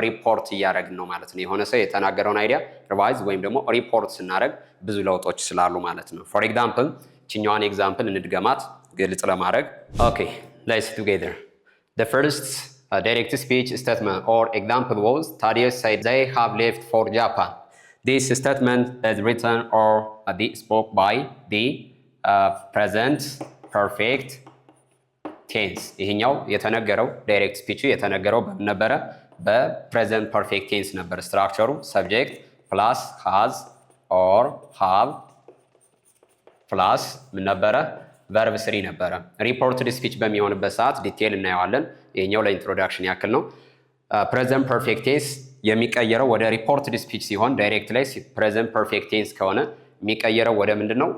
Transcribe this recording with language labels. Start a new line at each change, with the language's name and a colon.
Amharic: ሪፖርት እያደረግን ነው ማለት ነው። የሆነ ሰው የተናገረውን አይዲያ ሪቫይዝ ወይም ደግሞ ሪፖርት ስናደርግ ብዙ ለውጦች ስላሉ ማለት ነው። ፎር ኤግዛምፕል ችኛዋን ኤግዛምፕል እንድገማት ግልጽ ለማድረግ
English: ኦኬ ሌትስ ቱጌዘር the first direct speech statement or example was Thaddeus said they have left for Japan. This statement is written or spoke by the present perfect tense.
Amharic: ይሄኛው የተነገረው ዳይሬክት ስፒቹ የተነገረው ነበረ በፕሬዘንት ፐርፌክት ቴንስ ነበር። ስትራክቸሩ ሰብጀክት ፕላስ ሃዝ ኦር ሃቭ ፕላስ ምን ነበረ? ቨርብ ስሪ ነበረ። ሪፖርትድ ስፒች በሚሆንበት ሰዓት ዲቴል እናየዋለን። ይሄኛው ለኢንትሮዳክሽን ያክል ነው። ፕሬዘንት ፐርፌክት ቴንስ የሚቀየረው ወደ ሪፖርትድ ስፒች ሲሆን ዳይሬክት ላይ ፕሬዘንት ፐርፌክት ቴንስ ከሆነ የሚቀየረው ወደ ምንድን ነው?